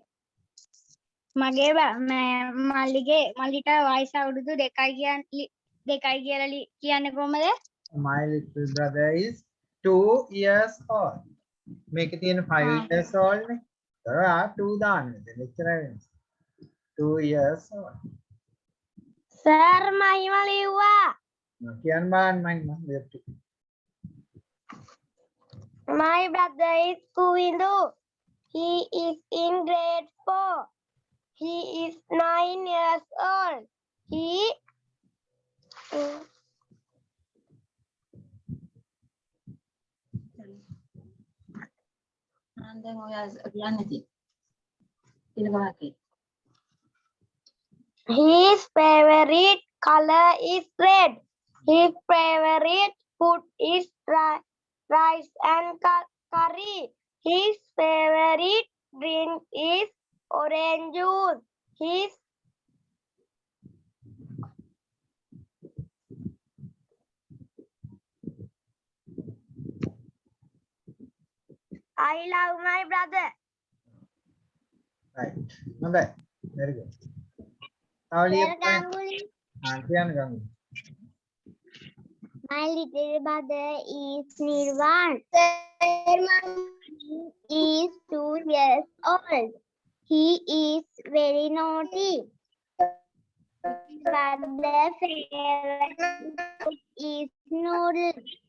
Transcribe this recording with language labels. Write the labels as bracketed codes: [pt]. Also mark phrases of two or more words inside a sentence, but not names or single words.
[si] මල්ලිට වයස අවුරුදු 2යි දෙකයි කියලා කියන්නේ කොහමද? [en] My little brother is 2 years old. [si] මේකේ තියෙන [en] 5 years old [si] නේ. ඒතර 2 දාන්න. එච්චරයි වෙන්නේ. [en] 2 years old. [si] සර් මහිම ලිව්වා. කියන්න බලන්න මම left. [en] My brother is Kuindu. He is in grade 4. He is 9 years old. He [si] දැන් ඔය කියන්නේ තියෙන්නේ ඊළඟ වාක්‍යය. [en] His favorite color is red. His favorite food is rice and curry. His favorite drink is orange juice. His I love my brother. Right. හොඳයි. Very good. [si] තව ලියන්න. කියන්න ගමු. [en] My little brother is Nirvan. He is 2 years old. He is very naughty. Brother favorite food is noodles.